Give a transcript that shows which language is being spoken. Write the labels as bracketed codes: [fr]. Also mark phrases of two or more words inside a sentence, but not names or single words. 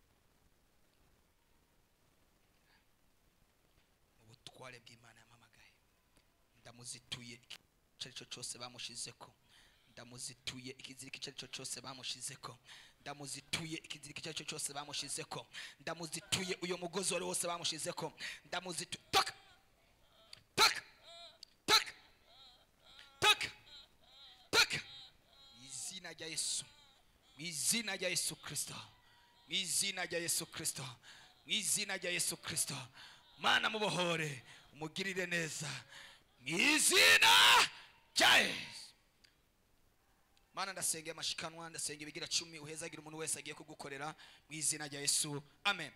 [rn] ubutware bw'Imana yamamagaye ndamuzituye icyo cyose bamushizeko, ndamuzituye ikiziriko icyo cyose bamushizeko, ndamuzituye ikiziriko icyo cyose bamushizeko, ndamuzituye uyo mugozi wari wose bamushizeko, ndamuzituye taka taka taka taka taka izina rya Yesu, izina rya Yesu Kristo, izina rya Yesu Kristo, izina rya Yesu Kristo. Mana mubohore umugirire neza izina rya Yesu. Mana ndasengeye amashikanwa, ndasengeye ibigira 10 uhezagira umuntu wese agiye kugukorera mu izina rya Yesu, amen.